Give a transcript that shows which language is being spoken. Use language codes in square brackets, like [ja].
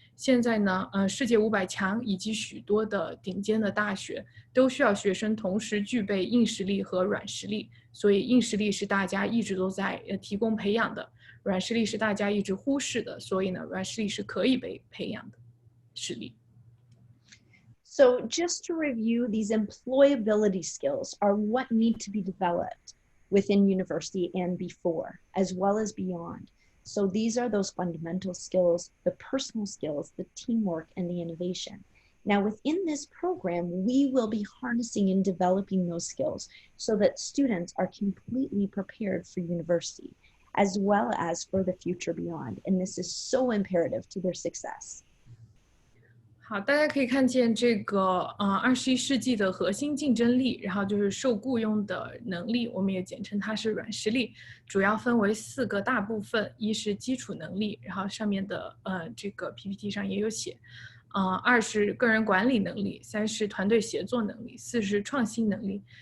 [zh] 现在呢，世界500强以及许多的顶尖的大学都需要学生同时具备硬实力和软实力，所以硬实力是大家一直都在提供培养的，软实力是大家一直忽视的，所以呢，软实力是可以被培养的实力。 [en] So just to review, these employability skills are what need to be developed within university and before, as well as beyond. So these are those fundamental skills, the personal skills, the teamwork, and the innovation. Now, within this program, we will be harnessing and developing those skills so that students are completely prepared for university, as well as for the future beyond. And this is so imperative to their success. [zh] 好，大家可以看见这个21世纪的核心竞争力，然后就是受雇佣的能力，我们也简称它是软实力，主要分为4个大部分：一是基础能力，然后上面的这个 PPT 上也有写；二是个人管理能力，三是团队协作能力，四是创新能力。